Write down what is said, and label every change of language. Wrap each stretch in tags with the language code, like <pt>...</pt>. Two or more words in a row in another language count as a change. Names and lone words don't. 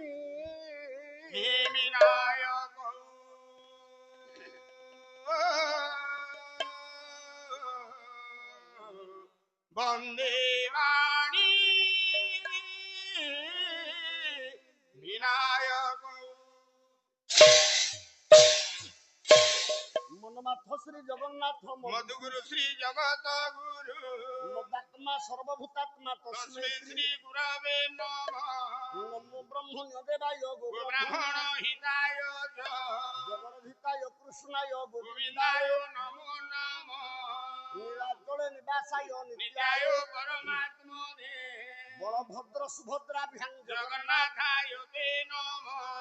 <sa>বন্দে বাণী বিনায়ক মনমাথ শ্রী জগন্নাথ মধুগুরু শ্রী জগত গুরু মদাত্মা সর্বভূতাত্মা তস্মৈ তস্মৈ শ্রী গুরবে নমঃ নমো ব্রহ্মণ্য দেবায় ব্রাহ্মণ হিতায় চ জগদ্ধিতায় কৃষ্ণায় গোবিন্দায় নমো নমঃ নীলাচলে নিবাসায় নিত্যায় পরমাত্মনে বলভদ্র সুভদ্রাভ্যাং জগন্নাথায় তে নমঃ</sa>